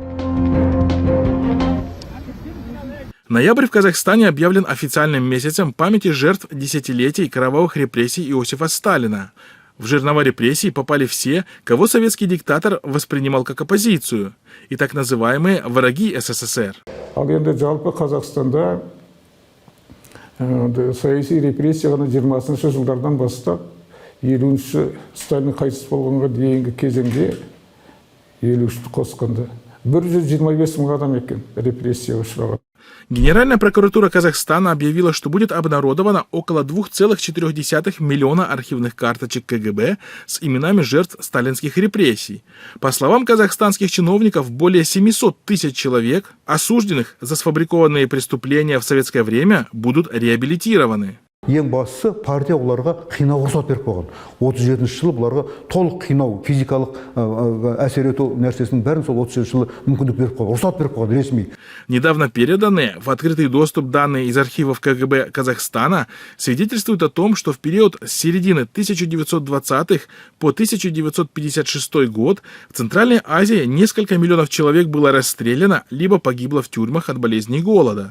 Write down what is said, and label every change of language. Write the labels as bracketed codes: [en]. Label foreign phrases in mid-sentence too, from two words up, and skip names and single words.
[ru] Ноябрь в Казахстане объявлен официальным месяцем памяти жертв десятилетий кровавых репрессий Иосифа Сталина. В жернова репрессий попали все, кого советский диктатор воспринимал как оппозицию, и так называемые враги СССР. [kk] Саяси репрессияны 20-шы жылдардан бастап 50-ші Сталин қайтыс болғанға дейінгі кезеңде 53-ті қосқанда 125 мың адам екен репрессияға ұшыраған. [ru] Генеральная прокуратура Казахстана объявила, что будет обнародовано около 2,4 миллиона архивных карточек КГБ с именами жертв сталинских репрессий. По словам казахстанских чиновников, более 700 тысяч человек, осужденных за сфабрикованные преступления в советское время, будут реабилитированы. [kk] Ең бастысы партия оларға қинауға рұқсат беріп қойған. 37 жылы бұларға толық қинау, физикалық әсер ету нәрсесінің бәрін сол 37 жылы мүмкіндік беріп қойған, рұқсат беріп қойған ресми. [ru] Недавно переданные в открытый доступ данные из архивов КГБ Казахстана свидетельствуют о том, что в период с середины 1920-х по 1956 год в Центральной Азии несколько миллионов человек было расстреляно либо погибло в тюрьмах от болезней и голода.